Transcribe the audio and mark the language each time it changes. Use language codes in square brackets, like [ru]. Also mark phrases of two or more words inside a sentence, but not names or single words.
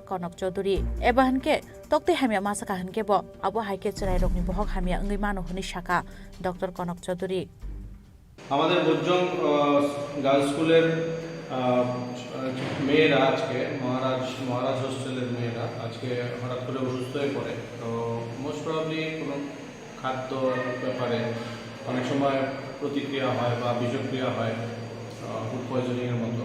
[trp] Konok Chaudhary eba hanke tokte hamya masaka hanke bo abu hai ke charai rokni bohok hamya angai mano hne shaka Dr. Konok Chaudhary [bn] আমাদের বজ্জং গার্লস স্কুলের মেয়েরা আজকে মহারাজ হোস্টেলের মেয়েরা আজকে হঠাৎ করে অসুস্থ হয়ে পড়ে। তো [en] most probably [bn] কোনো খাদ্য ব্যাপারে অনেক সময় প্রতিক্রিয়া হয় বা বিষক্রিয়া হয়, [en] food poisoning [bn] মতো।